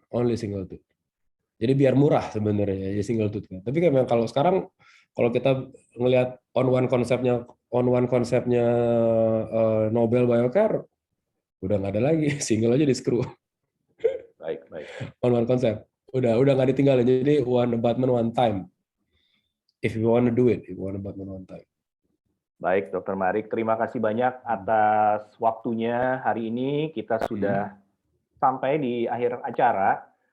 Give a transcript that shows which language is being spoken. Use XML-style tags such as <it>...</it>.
<en>Only single tooth.</en> <id>Jadi biar murah sebenarnya ya single tooth. Tapi memang kalau sekarang Kalau kita ngelihat on one konsepnya Nobel Biocare, udah nggak ada lagi, single aja di screw. Baik, baik. On one konsep, udah nggak ditinggalin.</id> <en>Jadi one abutment one time. If you want to do it, one abutment one time.</en> <id>Baik, Dr. Marik, terima kasih banyak atas waktunya hari ini. Kita sudah sampai di akhir acara.</id>